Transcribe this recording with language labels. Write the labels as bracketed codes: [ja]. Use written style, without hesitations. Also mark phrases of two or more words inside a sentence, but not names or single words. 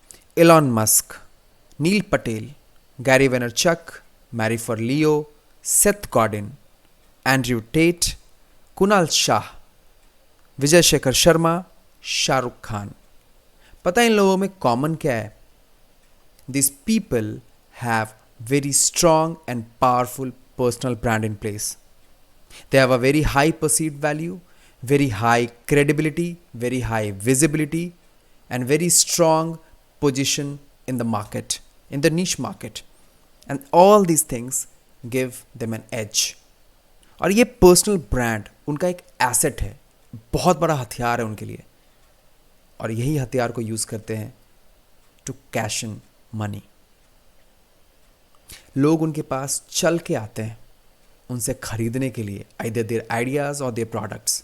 [hi] Elon Musk, Neil Patel, Gary Vaynerchuk, Mary Forleo, Seth Godin, Andrew Tate, Kunal Shah, विजय शेखर शर्मा, शाहरुख खान। पता है इन लोगों में कॉमन क्या है? [en] this people have very strong and powerful personal brand in place. They have a very high perceived value, very high credibility, very high visibility, and very strong position in the market, in the niche market. And all these things give them an edge. [hi] और ये [en] personal brand [hi] उनका एक एसेट है, बहुत बड़ा हथियार है उनके लिए, और यही हथियार को यूज़ करते हैं [en] to cash in money. [hi] लोग उनके पास चल के आते हैं उनसे खरीदने के लिए, [en] either their ideas or their products.